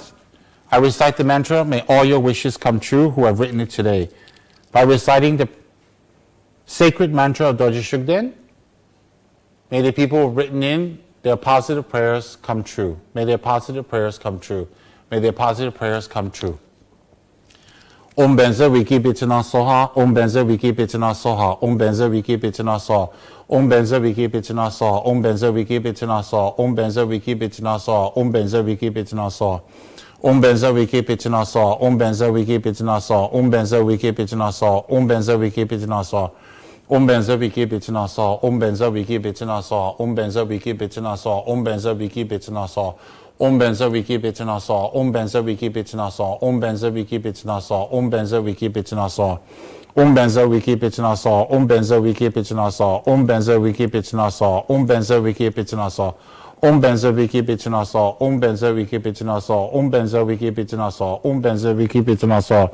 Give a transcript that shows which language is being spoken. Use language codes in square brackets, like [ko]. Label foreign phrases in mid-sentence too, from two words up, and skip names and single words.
[en] I recite the mantra, may all your wishes come true who have written it today. By reciting the sacred mantra of Dorje Shugden, may the people who have written in their positive prayers come true. May their positive prayers come true. May their positive prayers come true. [sa] Om Benzer Wiki Bitana Soha, Om Benzer Wiki Bitana Soha, Om Benzer Wiki Bitana Soha, Om Benzer Wiki Bitana Soha, Om Benzer Wiki Bitana Soha, Om Benzer Wiki Bitana Soha, Om Benzer Wiki Bitana Soha. Om Benzer Wiki Bitana Soha, Om Benzer Wiki Bitana Soha, Om Benzer Wiki Bitana Soha, Om Benzer Wiki Bitana Soha. Om benza wiki bitna so, om benza wiki bitna so, om benza wiki bitna so, om benza wiki bitna so, om benza wiki bitna so, om benza wiki bitna so, om benza wiki bitna so, om benza wiki bitna so, om benza wiki bitna so, om benza wiki bitna so, om benza wiki bitna so, om benza wiki bitna so, om benza wiki bitna so, om benza wiki bitna so, om benza wiki bitna so, om benza wiki bitna so.